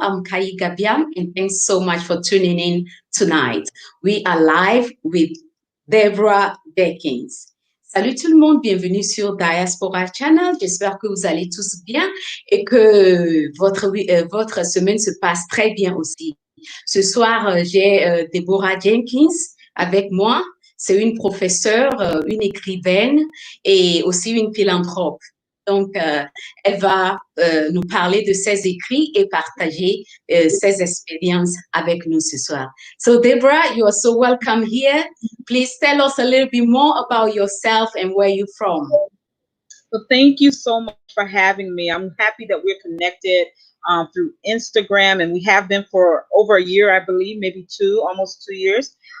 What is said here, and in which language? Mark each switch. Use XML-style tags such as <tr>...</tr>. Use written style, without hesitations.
<en>I'm Kai Gabiam, and thanks so much for tuning in tonight. We are live with Deborah Jenkins.</en> <fr>Salut tout le monde, bienvenue sur Diaspora Channel. J'espère que vous allez tous bien et que votre semaine se passe très bien aussi. Ce soir, j'ai Deborah Jenkins avec moi. C'est une professeure, une écrivaine et aussi une philanthrope. Donc, elle va nous parler de ses écrits et partager ses expériences avec nous ce soir.</fr> <en>So, Deborah, you are so welcome here. Please tell us a little bit more about yourself and where you're from. Well, thank you so much for having me. I'm happy that we're connected through Instagram, and we have been for over a year, I believe, maybe almost 2 years.</en>